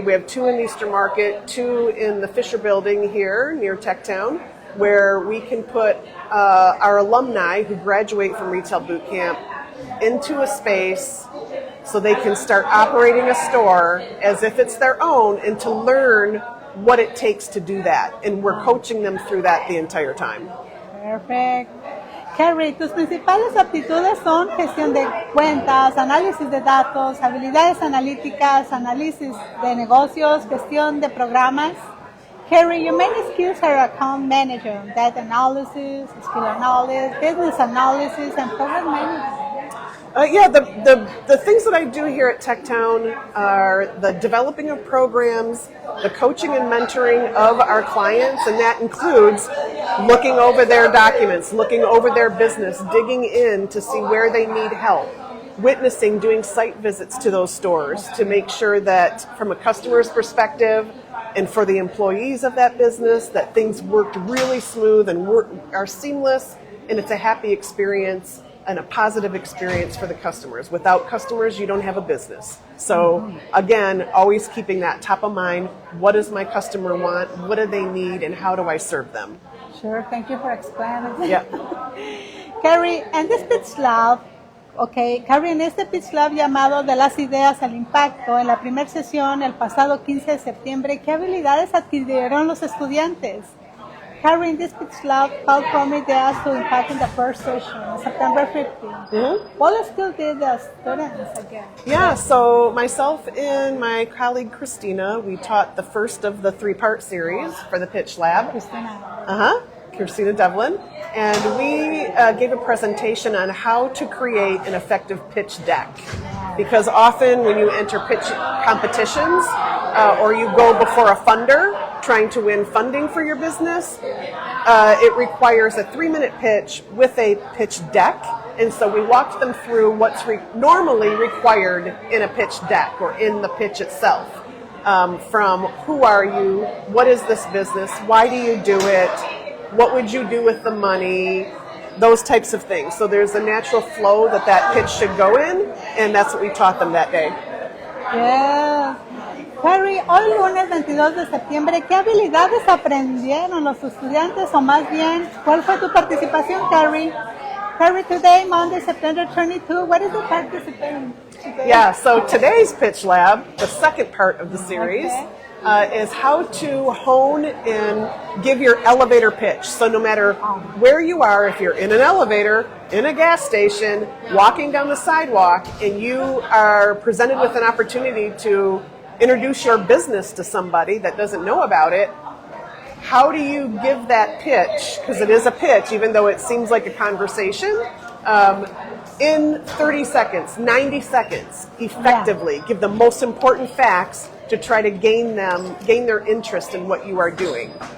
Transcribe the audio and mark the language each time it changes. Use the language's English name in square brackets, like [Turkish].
[English] We have 2 in Easter Market, 2 in the Fisher Building here near TechTown, where we can put our alumni who graduate from Retail Bootcamp into a space so they can start operating a store as if it's their own and to learn what it takes to do that. And we're coaching them through that the entire time. Perfect. [Spanish] Carrie, tus principales aptitudes son gestión de cuentas, análisis de datos, habilidades analíticas, análisis de negocios, gestión de programas. [English] Carrie, your main skills are account manager, data analysis, skill analysis, business analysis, and program management. The things that I do here at TechTown are the developing of programs, the coaching and mentoring of our clients, and that includes looking over their documents, looking over their business, digging in to see where they need help, witnessing, doing site visits to those stores to make sure that from a customer's perspective and for the employees of that business that things worked really smooth and are seamless, and it's a happy experience and a positive experience for the customers. Without customers, you don't have a business. So again, always keeping that top of mind. What does my customer want? What do they need? And how do I serve them? Sure, thank you for explaining. Yeah. [Spanish] Carrie, [English] and this Pitch Lab, [Spanish] Carrie, en este Pitch Lab llamado De las Ideas al Impacto, en la primera sesión el pasado 15 de septiembre, ¿qué habilidades adquirieron los estudiantes? [English] Carrie, in this Pitch Lab, how from ideas to impact in the first session, September 15th. Mm-hmm. What skill did the students again? Yeah, so myself and my colleague Christina, we taught the first of the 3-part series for the Pitch Lab. Christina Devlin. And we gave a presentation on how to create an effective pitch deck. Because often when you enter pitch competitions or you go before a funder trying to win funding for your business, it requires a 3-minute pitch with a pitch deck. And so we walked them through what's normally required in a pitch deck or in the pitch itself. From who are you, what is this business, why do you do it, what would you do with the money, those types of things. So there's a natural flow that pitch should go in, and that's what we taught them that day. Yeah. [Spanish] Carrie, hoy lunes 22 de septiembre, ¿qué habilidades aprendieron los estudiantes o más bien, cuál fue tu participación, Carrie? [English] Carrie, today, Monday, September 22, what is the participation today? Yeah, so today's Pitch Lab, the second part of the series, is how to hone and give your elevator pitch. So no matter where you are, if you're in an elevator, in a gas station, walking down the sidewalk, and you are presented with an opportunity to introduce your business to somebody that doesn't know about it, how do you give that pitch, because it is a pitch, even though it seems like a conversation, in 30 seconds, 90 seconds, effectively, give the most important facts to try to gain their interest in what you are doing.